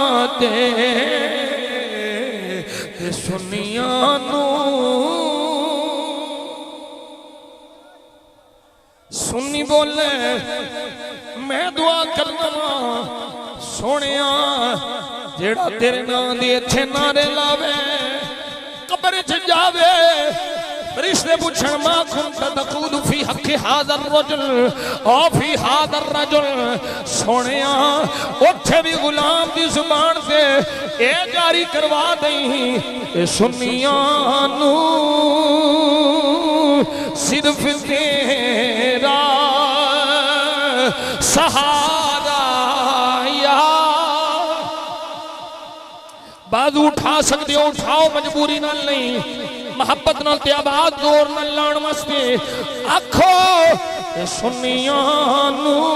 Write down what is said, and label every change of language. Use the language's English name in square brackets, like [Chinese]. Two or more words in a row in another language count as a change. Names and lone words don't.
[Punjabi] تے سنیاں نوں سنی بولے میں دعا کرناں سوہنیا جیہڑا تیرے ناں دی ایتھے نعرے لاوے قبر چ جاوے فرشتے پچھن [Arabic] ما كنت تقول في حق هذا الرجل أو في هذا الرجل [Punjabi] औ फी हाज़र रजुल سوہنیا اوتھے بھی غلام دی زبان سے اے جاری کروا دئیں اے سنیاں نوں صرف تیرا سہارا یا بازو اٹھا سکتے ہو اٹھاؤ مجبوری نال نہیں محبت نال تے آواز زور نال لان واسطے آکھو سنیاں نوں